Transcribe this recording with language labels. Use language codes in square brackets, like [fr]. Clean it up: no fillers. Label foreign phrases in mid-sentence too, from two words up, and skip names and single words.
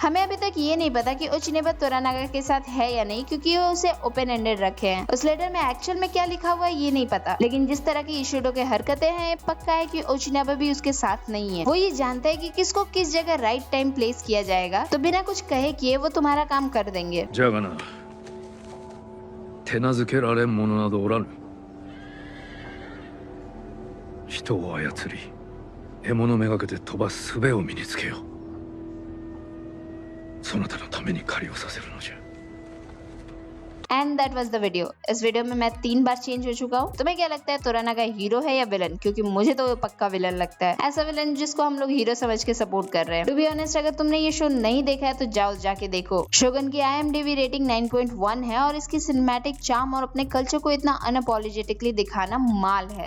[hi] हमें अभी तक ये नहीं पता कि ओचिनेबा तोरानागा के साथ है या नहीं, क्योंकि वो उसे [en] open ended [hi] रखे हैं। उस लेटर में एक्चुअल में क्या लिखा हुआ है ये नहीं पता, लेकिन जिस तरह की इशिडो के हरकतें हैं, पक्का है कि ओचिनेबा भी उसके साथ नहीं है। वो ये जानता है कि किसको किस जगह [en] right time place [hi] किया जाएगा, तो बिना कुछ कहे किए वो तुम्हारा काम कर देंगे। [ja] じゃがな、手なずけられん者などおらぬ。人を操り、獲物めがけて飛ばす術を身につけよう。そなたのために狩りをさせるのじゃ。 [en] and that was the video. [hi] इस वीडियो में मैं 3 बार चेंज हो चुका हूँ। तुम्हें क्या लगता है, तोरानागा हीरो है या विलन? क्योंकि मुझे तो वो पक्का विलन लगता है, ऐसा विलन जिसको हम लोग हीरो समझ के सपोर्ट कर रहे हैं। [en] to be honest, [hi] अगर तुमने ये शो नहीं देखा है तो जाओ जाके देखो। शोगन की IMDb रेटिंग 9.1 है और इसकी [en] cinematic charm [hi] और अपने कल्चर को इतना अनअपोलोजेटिकली दिखाना माल है।